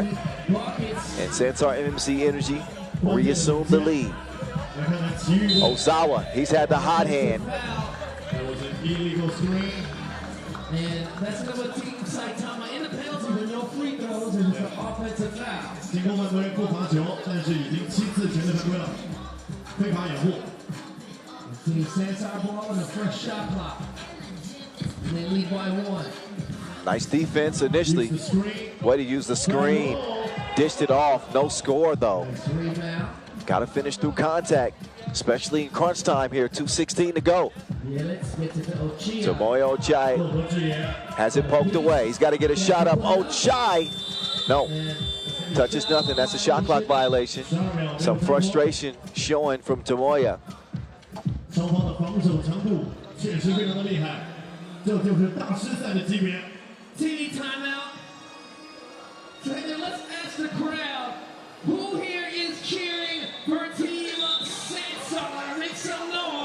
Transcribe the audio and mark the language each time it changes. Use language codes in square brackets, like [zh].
[en] And Sansar MMC Energy reassumed the lead. Ozawa, he's had the hot hand. That was an illegal screen. And that's another team Saitama in the penalty with no free throws and it's an offensive foul. [zh] 进攻犯规不罚球，但是已经7次全队犯规了，非法掩护。 [en] Team Sansar ball and a fresh shot clock. And they lead by 1. Nice defense initially. Way to use the screen. Dished it off. No score, though. Got to finish through contact, especially in crunch time here. 2:16 to go. Tomoyo Ochai has it poked away. He's got to get a shot up. Ochai. No. Touches nothing. That's a shot clock violation. Some frustration showing from Tomoya. [zh] 双方的防守强度确实非常的厉害，这就是大师赛的级别。 [en] TV timeout. Trainer, let's ask the crowd, who here is cheering for Team Sansar? Make some noise.